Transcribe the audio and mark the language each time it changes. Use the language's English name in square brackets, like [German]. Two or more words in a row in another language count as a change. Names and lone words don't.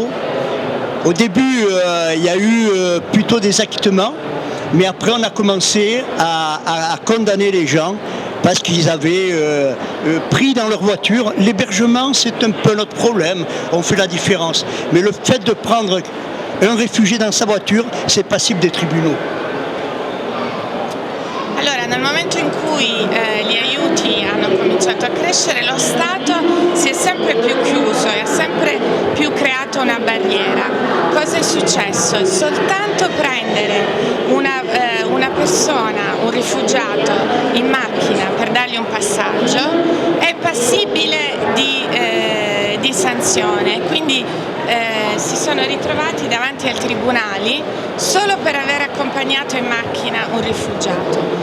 [French] Au début, il y a eu plutôt des acquittements, mais après on a commencé à condamner les gens parce qu'ils avaient pris dans leur voiture. L'hébergement, c'est un peu notre problème, on fait la différence. Mais le fait de prendre un réfugié dans sa voiture, c'est passible des tribunaux. [Italian] Allora, nel momento in cui gli aiuti hanno cominciato a crescere, lo Stato si è sempre più chiuso e ha sempre più creato una barriera. Cosa è successo? Soltanto prendere una persona, un rifugiato in macchina per dargli un passaggio è passibile di sanzione, quindi si sono ritrovati davanti ai tribunali solo per aver accompagnato in macchina un rifugiato.